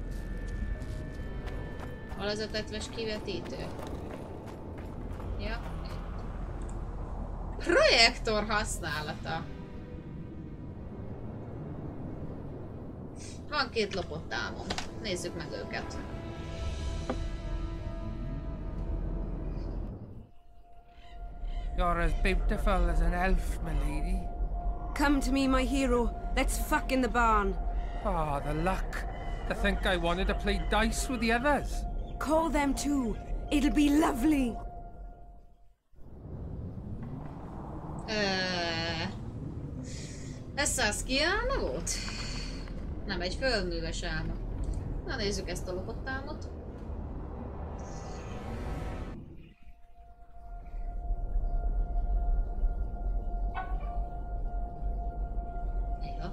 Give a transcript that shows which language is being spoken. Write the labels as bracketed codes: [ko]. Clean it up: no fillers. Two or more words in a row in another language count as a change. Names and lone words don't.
[hu] Hol az a tetves kivetítő? Ja. Projektor használata. Van 2 lopott álmom. Nézzük meg őket. [en] You're as beautiful as an elf, my lady. Come to me, my hero. Let's fuck in the barn. Ah, the luck. To think I wanted to play dice with the others. Call them too. It'll be lovely. [hu] Ez Saskia álma volt? Nem, egy földműves álma. Na nézzük ezt a lopott álmot. Ja.